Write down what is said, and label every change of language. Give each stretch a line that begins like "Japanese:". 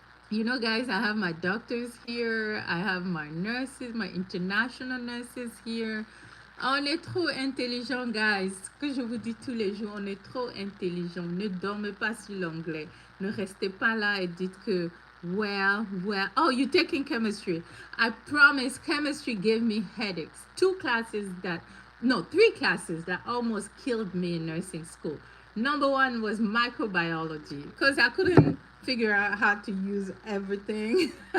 English: You know, guys, I have my doctors here. I have my nurses, my international nurses here.
French: On est trop intelligent, guys. Ce que je vous dis tous les jours, on est trop intelligent. Ne dormez pas sur l'anglais. Ne restez pas là et dites que,
English: well, oh, you're taking chemistry. I promise, chemistry gave me headaches. 3 classes that almost killed me in nursing school. Number 1 was microbiology, because I couldn't figure out how to use everything.